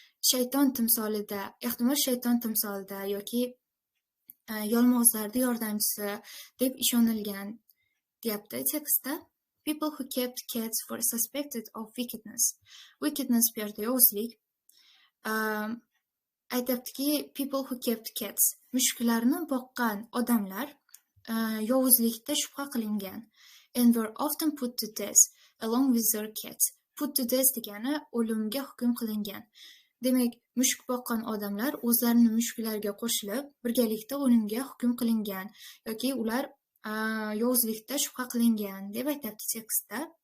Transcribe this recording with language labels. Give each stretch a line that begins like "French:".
Uzbek: Shayton timsolida, ehtimol shayton timsolida yoki yolmog'izlarning yordamchisi deb ishonilgan deyapti tekstda.
English: People who kept cats were suspected of wickedness. Wickedness
Uzbek: bu yerda yovuzlik. Aytyaptiki,
English: people who kept cats.
Uzbek: Mushuklarni boqqan odamlar yovuzlikda shubha qilingan.
English: And were often put to death along with their cats. Put to death
Uzbek: degani o'limga hukm qilingan. Demak, mushuk boqqan odamlar o'zlarini mushuklarga qo'shilib, birgalikda o'limga hukm qilingan yoki ular yovuzlikda shubha qilingan deb aytadi tekstda.